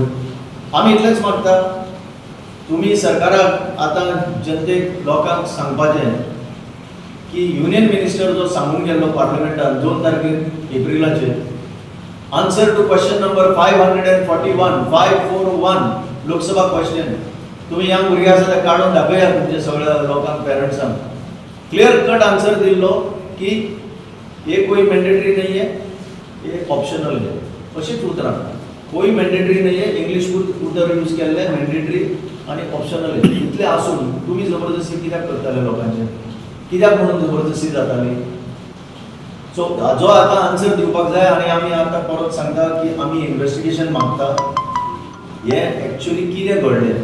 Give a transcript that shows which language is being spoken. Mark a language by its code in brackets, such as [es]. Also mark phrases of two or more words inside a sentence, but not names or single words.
[kok] आमी इतलेंच मागता तुमी सरकाराक आतां जनतेक लोकांक सांगपाचें की युनियन मिनिस्टर जो सांगून गेल्लो पार्लमेंटान 2 तारखेर एप्रिलाचेर [en] answer to question number 541 Lok Sabha question, [kok] तुमी ह्या भुरगे आसा ते काडून दाखया तुमच्या सगळ्या लोकांक, पेरंट्सांक. [en] clear cut answer [hi] दिल्लो की ये कोई मैंडेटरी नहीं है, ये ऑप्शनल है. [kok] अशीच उतरां, [hi] कोई मैंडेटरी नहीं है, [kok] इंग्लिश उतर यूज केल्ले मैंडेटरी आनी ऑप्शनल है. इतलें आसून तुमी जबरदस्ती कित्याक करताले लोकांचें? कित्याक म्हणून जबरदस्ती जाताली? सो हाजो आतां आन्सर दिवपाक जाय आनी आमी आतां परत सांगता की आमी इन्वेस्टिगेशन मागता हें एक्चुअली कितें घडलें.